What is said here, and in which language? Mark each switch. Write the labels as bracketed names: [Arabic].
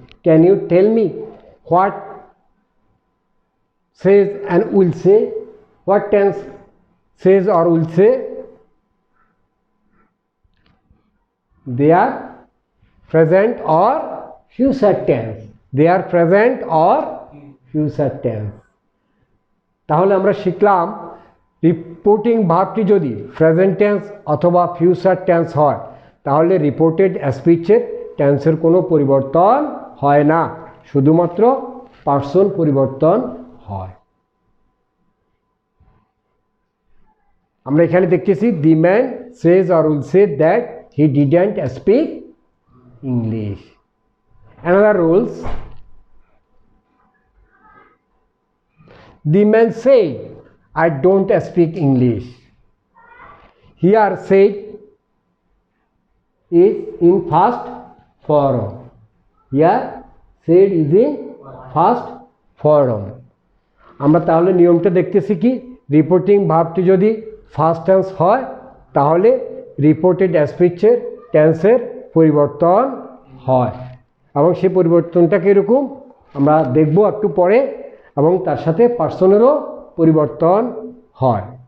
[English] Can you tell me what says and will say? What tense says or will say? They are present or future tense. They are present or future tense. [Bangla] তাহলে আমরা শিখলাম reporting ভার্বটি যদি present tense অথবা future tense হয় তাহলে reported স্পিচের টেন্সের কোনো পরিবর্তন হয় না, শুধুমাত্র পার্সন পরিবর্তন হয়। আমরা এখানে দেখতেছি [English] The man says or will say that he didn't speak English. Another rules, the man said, I don't speak English. Here said is in first form. Here said is in first form. [Bangla] আমরা তাহলে নিয়মটা দেখতেছি কি, reporting ভার্বটি যদি first tense হয় তাহলে reported স্পিচের টেন্সের পরিবর্তন হয় এবং সেই পরিবর্তনটা কীরকম আমরা দেখব একটু পরে, এবং তার সাথে পার্সনেরও পরিবর্তন হয়।